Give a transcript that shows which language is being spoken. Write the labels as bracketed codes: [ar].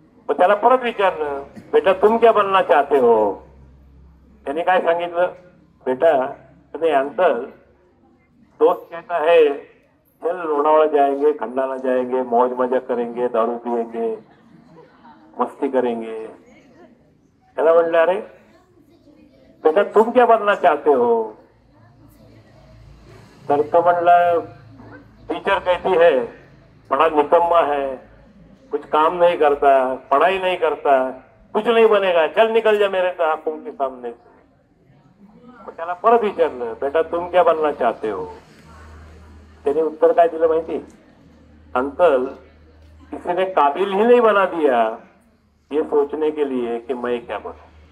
[mr] मग त्याला परत विचारलं, [hi] बेटा तुम क्या बनना चाहते हो. [mr] त्याने काय सांगितलं, [hi] बेटा अरे अंकल दोस्त कहता है चल लोनावाड़ा जाएंगे, खंडाला जाएंगे, मौज मजा करेंगे, दारू पिएंगे, मस्ती करेंगे. [mr] त्याला म्हणलं, [hi] अरे बेटा तुम क्या बनना चाहते हो. [mr] तर तो म्हणला, [hi] टीचर कहती है बड़ा निकम्मा है, कुछ काम नहीं करता, पढ़ाई नहीं करता, कुछ नहीं बनेगा, चल निकल जा मेरे आंखों के सामने से. [mr] त्याला परत विचारलं, [hi] बेटा तुम क्या बनना चाहते हो. [mr] त्याने उत्तर काय दिलं माहिती, [hi] अंकल किसी ने काबिल ही नहीं बना दिया ये सोचने के लिए कि मैं क्या बनूं.